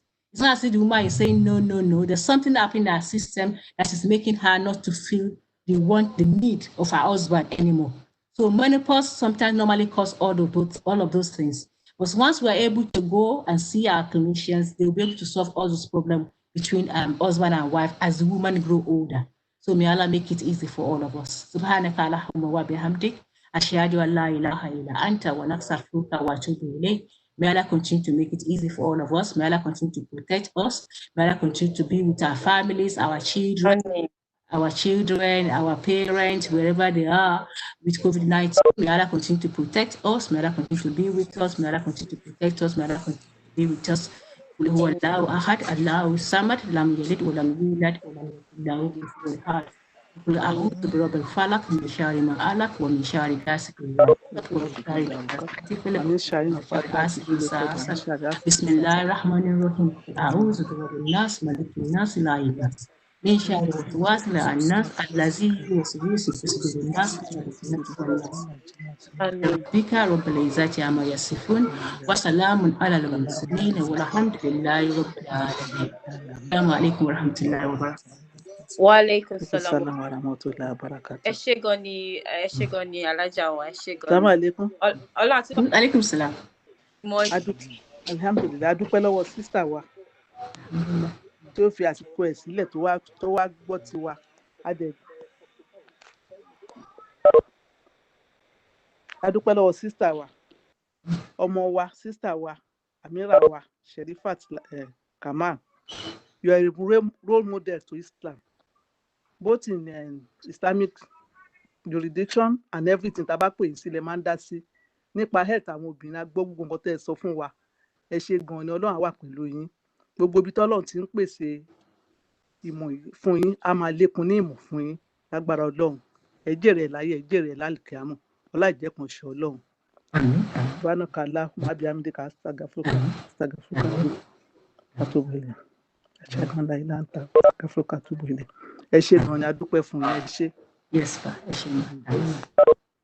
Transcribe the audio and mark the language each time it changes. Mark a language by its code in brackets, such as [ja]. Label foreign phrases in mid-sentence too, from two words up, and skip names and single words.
[en] It's not as if the woman is saying no. There's something happening in our system that is making her not to feel the need of her husband anymore. So menopause sometimes normally cause all of those things. But once we're able to go and see our clinicians, they'll be able to solve all those problems between husband and wife as the woman grow older. So may Allah make it easy for all of us. [ar] سبحانك اللهم وبحمدك أشهد أن لا إله إلا أنت ونستغفرك وأتوب إليك. [en] May Allah continue to make it easy for all of us. May Allah continue to protect us. May Allah continue to be with our families, our children, our parents, wherever they are with COVID-19. May Allah continue to protect us. May Allah continue to be with us. May Allah continue to protect us. May Allah continue to be with us. [ar] هو الله أحد الله الصمد لم يلد ولم يولد ولم يكن له كفوا أحد. قل أعوذ برب الفلق من شر ما خلق ومن شر غاسق إذا وقب ومن شر حاسد إذا حسد. بسم الله الرحمن الرحيم. أعوذ برب الناس ملك الناس لا إله من شر الوسواس الخناس الذي يوسوس في صدور الناس ربك رب العزة عما يصفون وسلام على المرسلين والحمد لله رب العالمين. السلام عليكم ورحمة الله وبركاته. وعليكم السلام. السلام ورحمة الله وبركاته. [yo] Ẹ ṣé gan ni alájà wa, ẹ ṣé gan Assalamu ni. alaikum. Ọlọ́run àti [ar] عليكم السلام. [yo] Alhamdulillah, adúpẹ́ lọ́wọ́ sísítà wa tí ó fi àsìkò ẹ̀ sílẹ̀ tó wá gbọ́ tiwa. Adúpẹ́ lọ́wọ́ sísítà wa, ọmọ wa, sísítà wa, Amira wa, Sherifat Kamal. [en] You are a role model to Islam, both in Islamic jurisdiction and everything. [yo] Tá bá pè yín sílẹ̀ máa ń dá sí nípa health àwọn obìnrin. Agbọ́ gbogbo nǹkan tẹ́ ẹ sọ fún wa. Ẹ ṣé gan ni, Ọlọ́run á wà pẹ̀lú yín. Gbogbo ibi tọ́lọ́run ti ń pèsè ìmọ̀ fún yín, á máa lékun ní ìmọ̀ fún yín lágbára Ọlọ́run. Ẹ jèrè ẹ̀ láyé, ẹ jèrè ẹ̀ lálùkìámọ̀. Ọlá ìjẹ́kan ṣe Ọlọ́run. [ar] سبحانك اللهم بحمدك أستغفرك وأتوب إليك. أشهد أن لا إله إلا أنت أستغفرك وأتوب إليك. [yo] Ẹ ṣé gan ni, adúpẹ́ fún yín, ẹ ṣé. [en] Yes, sir.